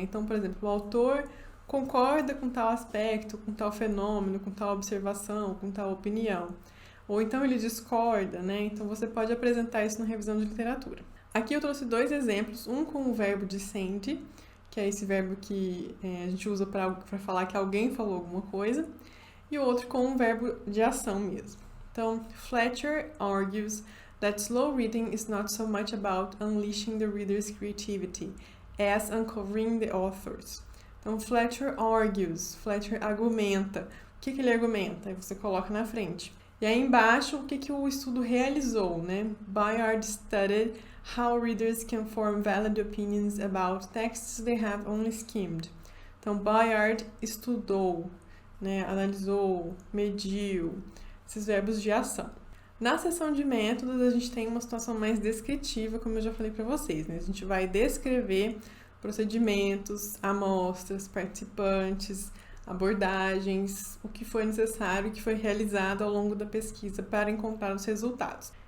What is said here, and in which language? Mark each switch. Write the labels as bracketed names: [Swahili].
[Portuguese] Então, por exemplo, o autor concorda com tal aspecto, com tal fenômeno, com tal observação, com tal opinião. Ou então ele discorda, né? Então você pode apresentar isso na revisão de literatura. Aqui eu trouxe dois exemplos, um com o verbo dissente, que é esse verbo que a gente usa para falar que alguém falou alguma coisa, e o outro com um verbo de ação mesmo. [English] Então, Fletcher argues that slow reading is not so much about unleashing the reader's creativity as uncovering the authors. [Portuguese] Então, Fletcher argues, Fletcher argumenta. O que ele argumenta? Aí você coloca na frente. E aí embaixo, o que o estudo realizou, né? [English] Bayard studied how readers can form valid opinions about texts they have only skimmed. [Portuguese] Então, Bayard estudou, né? Analisou, mediu, esses verbos de ação. Na seção de métodos, a gente tem uma situação mais descritiva, como eu já falei para vocês, né? A gente vai descrever procedimentos, amostras, participantes, abordagens, o que foi necessário, o que foi realizado ao longo da pesquisa para encontrar os resultados.